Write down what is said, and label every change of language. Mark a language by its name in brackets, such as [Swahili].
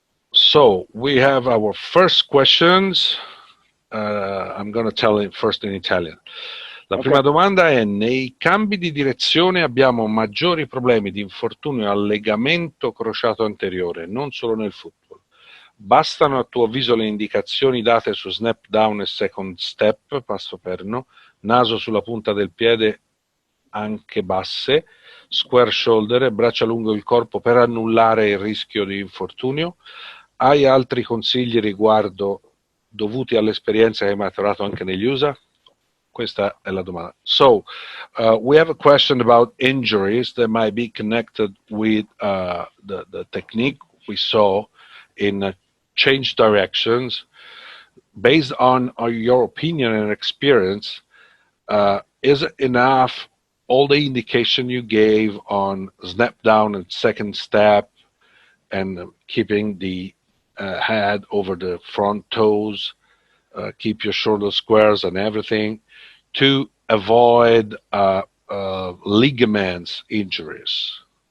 [English] So we have our first questions. I'm going to tell it first in Italian. [Italian] La prima domanda è: nei cambi di direzione abbiamo maggiori problemi di infortunio al legamento crociato anteriore, non solo nel football. Bastano a tuo avviso le indicazioni date su snap down e second step, passo perno, naso sulla punta del piede, anche basse, square shoulder e braccia lungo il corpo per annullare il rischio di infortunio? Hai altri consigli riguardo dovuti all'esperienza che hai maturato anche negli USA? Questa è la domanda. [English] So, we have a question about injuries that might be connected with the technique we saw in change directions. Based on your opinion and experience, is it enough all the indication you gave on snap down and second step and keeping the head over the front toes, keep your shoulders squares and everything, to avoid ligaments injuries?